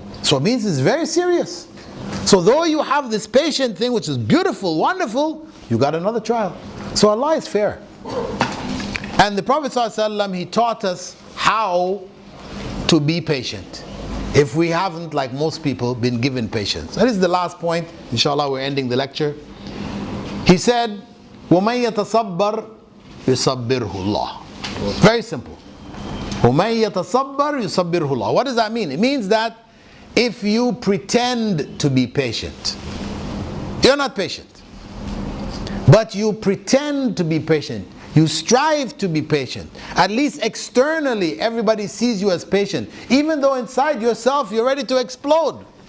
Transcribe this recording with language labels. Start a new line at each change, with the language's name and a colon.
English: So it means it's very serious. So though you have this patient thing, which is beautiful, wonderful, you got another trial. So Allah is fair. And the Prophet ﷺ, he taught us how to be patient. If we haven't, like most people, been given patience. That is the last point. Inshallah, we're ending the lecture. He said,
Arabic: وَمَن يَتَصَبَّرْ يُصَبِّرْهُ اللَّهُ.
English: Very simple.
Arabic: وَمَن يَتَصَبَّرْ يُصَبِّرْهُ اللَّهُ.
English: What does that mean? It means that if you pretend to be patient, you're not patient. But you pretend to be patient. You strive to be patient. At least externally, everybody sees you as patient. Even though inside yourself, you're ready to explode.